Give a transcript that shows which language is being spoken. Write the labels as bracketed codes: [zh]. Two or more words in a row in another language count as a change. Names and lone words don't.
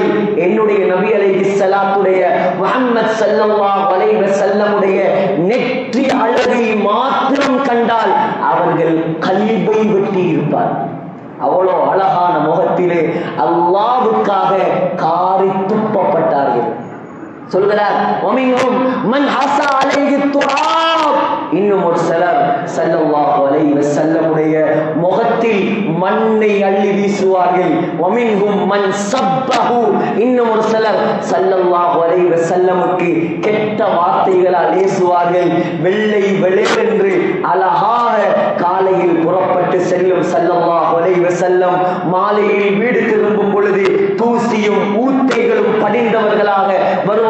[ta] என்னுடைய நபி அலைஹிஸ்ஸலாத்துடைய முஹம்மது [ar] صلى الله عليه وسلم [ta] நெற்றி அழகை மாத்திரம் கண்டால் அவர்கள் கல்பை வெட்டி இருப்பார். அவ்வளோ அழகான முகத்திலே அல்லாஹ்வுக்காக காரி துப்பப்பட்டார்கள். சொல்கிறார், [ar] وَمِنْهُمْ مَنْ حَسَى عَلَيْهِ التُّرَابُ. [ta] இன்னும் ஒரு சிலர் [ar] صلى الله عليه وسلم [ta] முகத்தில் மண்ணை அள்ளி வீசுவார்கள். [ar] وَمِنْهُمْ مَنْ سَبَّهُ. [ta] இன்னும் ஒரு சிலர் [ar] صلى الله عليه وسلم [ta] கெட்ட வார்த்தைகளால் ஏசுவார்கள். வெள்ளை வெளேரென்று அழகாக காலையில் புறப்பட்டு செல்லும் [ar] صلى الله عليه وسلم [ta] மாலையில் வீடு திரும்பும் பொழுது தூசியும் ஊத்தைகளும் படிந்தவர்களாக வருவார்கள்.